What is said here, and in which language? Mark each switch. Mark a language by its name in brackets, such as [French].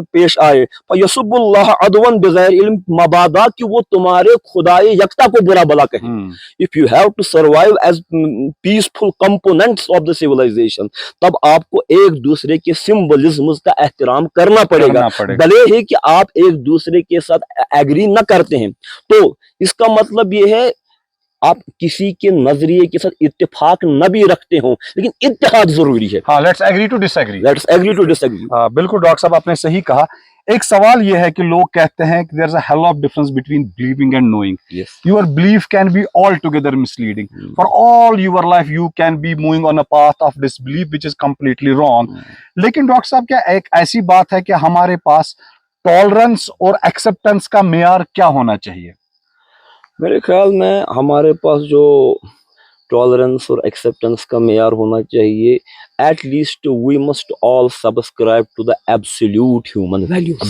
[Urdu] پیش آئے۔ [Arabic] فَيَسُبُّ اللَّهَ عَدْوًا بِغَيْرِ عِلْمٍ، [Urdu] مبادا کہ وہ تمہارے خدائے یکتا کو برا بلا کہیں۔ [English] If you have to survive as peaceful components of the civilization، [Urdu] تب آپ کو ایک دوسرے کے سمبلزمز کا احترام کرنا پڑے گا، بھلے ہی کہ آپ ایک دوسرے کے ساتھ ایگری نہ کرتے ہیں۔ تو اس کا مطلب یہ ہے آپ کسی کے نظریے کے ساتھ اتفاق نہ بھی رکھتے ہوں لیکن اتحاد ضروری ہے۔ [English] ہاں، let's agree to disagree. [Urdu] بالکل ڈاکٹر صاحب آپ نے صحیح کہا۔ ایک سوال یہ ہے کہ لوگ کہتے ہیں کہ [English] there is a hell of difference between believing and knowing. Yes. Your belief can be altogether misleading. For all your life you can be moving on a path of disbelief which is completely wrong. [Urdu] لیکن doctor صاحب کیا ایک ایسی بات ہے کہ ہمارے پاس tolerance اور ایکسیپٹنس کا معیار کیا ہونا چاہیے؟ میرے خیال میں ہمارے پاس جو ٹالرنس اور ایکسیپٹنس کا معیار ہونا چاہیے، [English] at least we must all subscribe to the absolute human values,